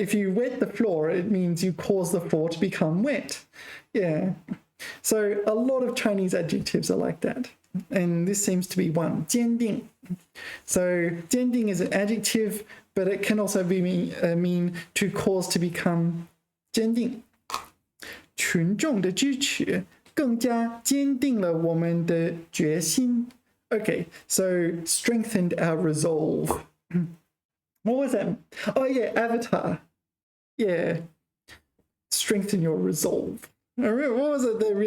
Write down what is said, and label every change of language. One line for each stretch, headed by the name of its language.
English: If you wet the floor, it means you cause the floor to become wet. Yeah. So a lot of Chinese adjectives are like that. And this seems to be one. 坚定. So 坚定 is an adjective, but it can also mean to cause to become 坚定.
Chinese: 群众的支持更加坚定了我们的决心.
English: Okay, so strengthened our resolve. What was that? Oh yeah, Avatar. Yeah. Strengthen your resolve. I remember, what was it?